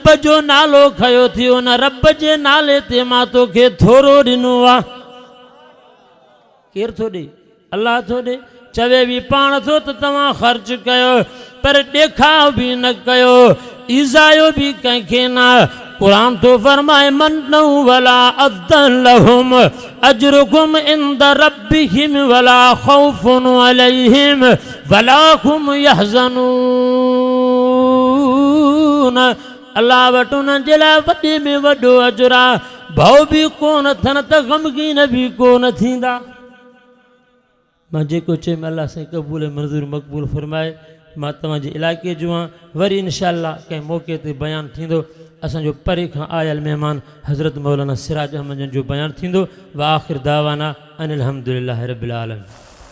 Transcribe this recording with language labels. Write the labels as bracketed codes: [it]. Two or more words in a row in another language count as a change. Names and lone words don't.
[sd] जो नालो खयो थियो उन रब जे नाले ते मां तोखे थोरो ॾिनो आहे केरु थो ॾे अल्लाह थो ॾे चवे भी पाण थो त तव्हां ख़र्च कयो पर ॾेखाव भी न कयो ईज़ायो भी कंहिंखे न कुरान तो फरमाए [ar] منا ولا أذى لهم أجرهم عند ربهم ولا خوف عليهم ولا هم يحزنون. [sd] अल्लाह वटि उन्हनि जे लाइ वॾे में वॾो अजर आहे भउ बि कोन थियनि त ग़मगीन बि कोन थींदा। मां जेको चयुमि अल्लाह साईं क़बूल मंज़ूर मक़बूल फरमाए मां तव्हांजे इलाइक़े जो आहियां वरी इंशाअल्लाह कंहिं मौक़े ते बयानु थींदो असांजो परे खां आयल महिमान हज़रत मौलाना सिराज अहमद जो बयानु थींदो [ar] وآخر دعوانا أن الحمد لله رب العالمين.